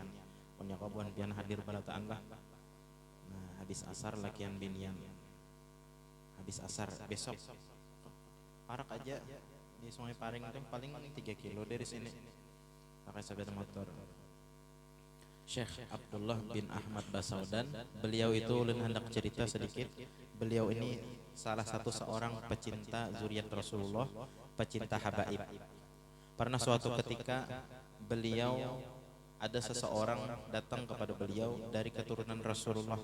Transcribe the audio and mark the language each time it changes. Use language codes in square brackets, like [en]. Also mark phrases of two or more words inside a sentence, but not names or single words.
[bjn] Punya kabuan pian hadir balataan lah. Nah, habis asar lakian binian. Habis asar besok parak aja di Sungai Paring itu paling 3 kilo dari sini. [id] Pakai sepeda motor. Syekh Abdullah bin Ahmad Basaudan, beliau itu ulun hendak cerita sedikit. Beliau ini salah satu seorang pecinta zuriat Rasulullah, pecinta habaib. Pernah suatu ketika beliau ada seseorang datang kepada beliau dari keturunan Rasulullah.